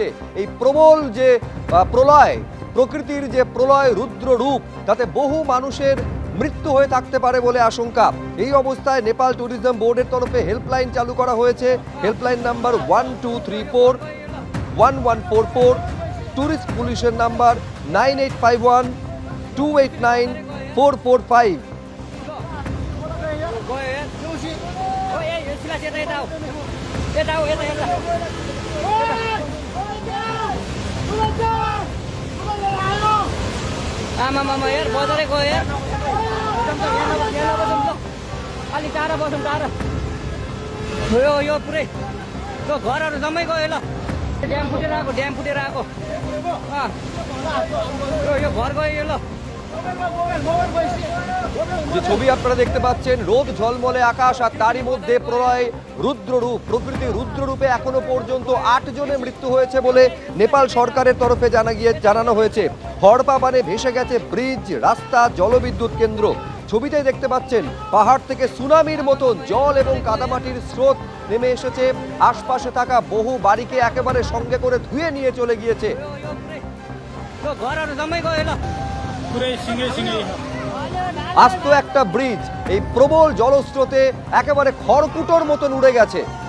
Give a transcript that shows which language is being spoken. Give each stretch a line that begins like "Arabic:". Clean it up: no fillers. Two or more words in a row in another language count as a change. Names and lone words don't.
Bangla: এই প্রবল যে প্রলয়, প্রকৃতির যে প্রলয় রুদ্র রূপ, তাতে বহু মানুষের মৃত্যু হয়ে থাকতে পারে বলে আশঙ্কা। এই অবস্থায় নেপাল ট্যুরিজম বোর্ডের তরফে হেল্পলাইন চালু করা হয়েছে। হেল্পলাইন নাম্বার 1234-1144, ট্যুরিস্ট পুলিশের নাম্বার 9851-289-445।
Nepali: आमा यार बजारे गयो यार अलि टाढा बसौँ टाढा यो पुरै यो घरहरू जम्मै गयो ल ड्याम फुटेर आएको यो घर गयो ल।
Bangla: যে ছবি আপনারা দেখতে পাচ্ছেন, রোদ ঝলমলে আকাশ আর তারই মধ্যে প্রলয় রুদ্ররূপ। প্রকৃতির রুদ্ররূপে এখনো পর্যন্ত ৮ জনের মৃত্যু হয়েছে বলে নেপাল সরকারের তরফে জানানো হয়েছে। হড়পা বানে ভেসে গেছে ব্রিজ, রাস্তা, জলবিদ্যুৎ কেন্দ্র। ছবিতে দেখতে পাচ্ছেন পাহাড় থেকে সুনামির মতন জল এবং কাদামাটির স্রোত নেমে এসেছে। আশপাশে থাকা বহু বাড়িকে একেবারে সঙ্গে করে ধুয়ে নিয়ে চলে গিয়েছে। আস্ত একটা ব্রিজ এই প্রবল জলস্রোতে একেবারে খড়কুটোর মতন উড়ে গেছে।